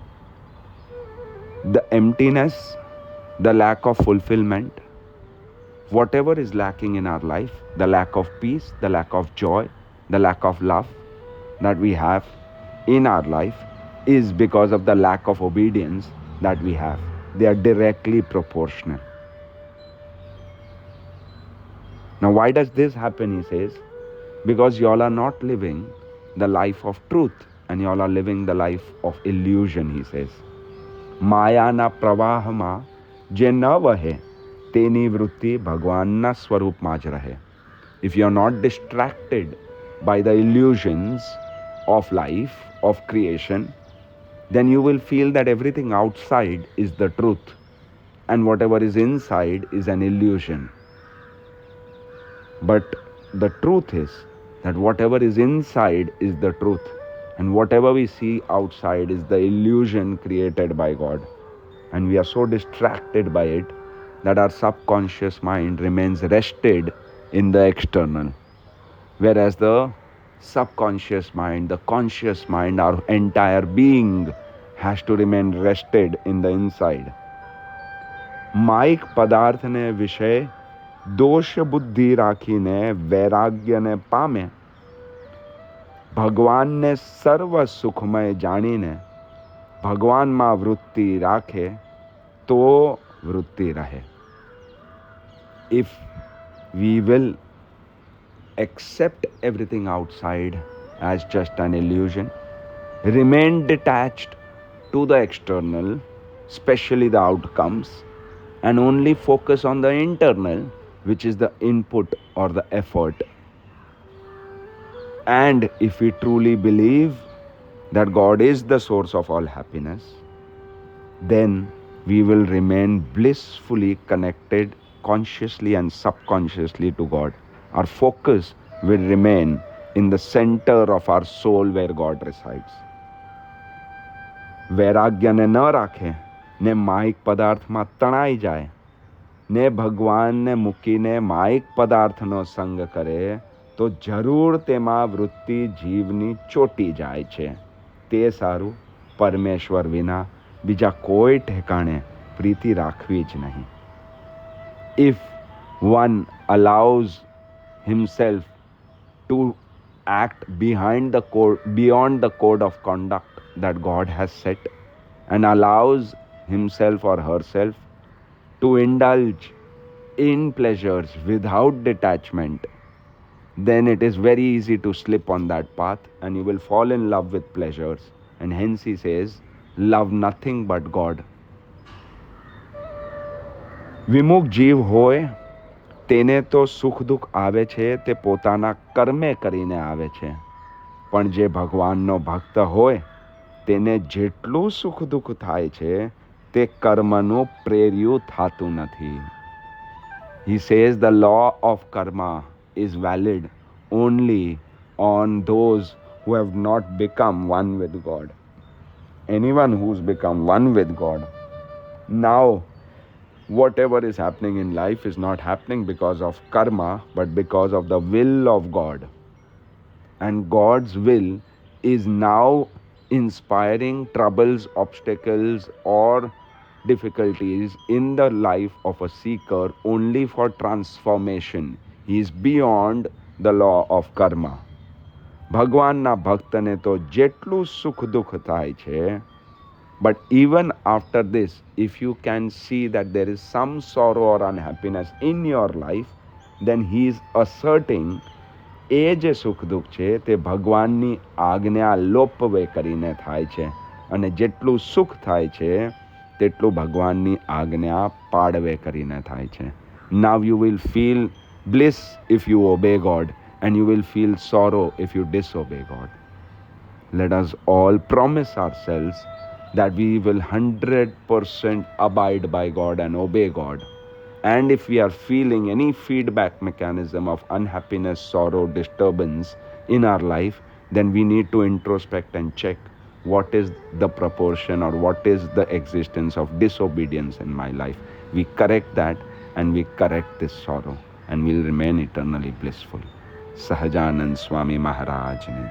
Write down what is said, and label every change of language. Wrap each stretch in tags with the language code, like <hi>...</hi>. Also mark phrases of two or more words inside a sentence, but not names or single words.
<en>The emptiness, the lack of fulfillment, whatever is lacking in our life, the lack of peace, the lack of joy, the lack of love that we have in our life is because of the lack of obedience that we have. They are directly proportional. Now, why does this happen? He says, because y'all are not living the life of truth and y'all are living the life of illusion, he says.</en> <gu>માયાના પ્રવાહમાં જે ન વહે તેની વૃત્તિ ભગવાનના સ્વરૂપમાં જ રહે.</gu> <en>If you are not distracted by the illusions of life, of creation, then you will feel that everything outside is the truth and whatever is inside is an illusion. But the truth is that whatever is inside is the truth, and whatever we see outside is the illusion created by God. And we are so distracted by it that our subconscious mind remains rested in the external, whereas the subconscious mind, the conscious mind, our entire being has to remain rested in the inside.</en> <gu>માઇક પદાર્થને વિષય દોષ બુદ્ધિ રાખીને વૈરાગ્યને પામે, ભગવાનને સર્વ સુખમય જાણીને ભગવાનમાં વૃત્તિ રાખે તો વૃત્તિ રહે.</gu> <en>If we will accept everything outside as just an illusion, remain detached to the external, especially the outcomes, and only focus on the internal, which is the input or the effort. And if we truly believe that God is the source of all happiness, then we will remain blissfully connected consciously and subconsciously to God. Our focus will remain in the center of our soul where God resides.</en> <gu>વૈરાગ્યને ન રાખે ને માયિક પદાર્થમાં તણાઈ જાય ને ભગવાનને મૂકીને માયિક પદાર્થનો સંગ કરે તો જરૂર તેમાં વૃત્તિ જીવની ચોટી જાય છે. તે સારું, પરમેશ્વર વિના બીજા કોઈ ઠેકાણે પ્રીતિ રાખવી જ નહીં.</gu> <en>If one allows himself to act beyond the code of conduct that God has set, and allows himself or herself to indulge in pleasures without detachment, then it is very easy to slip on that path and you will fall in love with pleasures. And hence he says, love nothing but God.</en> <gu>વિમુખ જીવ હોય તેને તો સુખ દુઃખ આવે છે તે પોતાના કર્મે કરીને આવે છે, પણ જે ભગવાનનો ભક્ત હોય તેને જેટલું સુખ દુઃખ થાય છે તે કર્મનું પ્રેર્યું થાતું નથી.</gu> <en>He says the law of karma is valid only on those who have not become one with God. Anyone who's become one with God, now whatever is happening in life is not happening because of karma, but because of the will of God. And God's will is now inspiring troubles, obstacles, or difficulties in the life of a seeker only for transformation. He is beyond the law of karma.</en> <gu>ભગવાનના ભક્તને તો જેટલું સુખ દુઃખ થાય છે,</gu> <en>but even after this, if you can see that there is some sorrow or unhappiness in your life, then he is asserting</en> <gu>એ જે સુખ દુઃખ છે તે ભગવાનની આજ્ઞા લોપવે કરીને થાય છે, અને જેટલું સુખ થાય છે તેટલું ભગવાનની આજ્ઞા પાડવે કરીને થાય છે.</gu> <en>Now you will feel bliss if you obey God, and you will feel sorrow if you disobey God. Let us all promise ourselves that we will 100% abide by God and obey God. And if we are feeling any feedback mechanism of unhappiness, sorrow, disturbance in our life, then we need to introspect and check what is the proportion or what is the existence of disobedience in my life. We correct that and we correct this sorrow and we'll remain eternally blissful.</en> <gu>સહજાનંદ સ્વામી મહારાજની જય.</gu>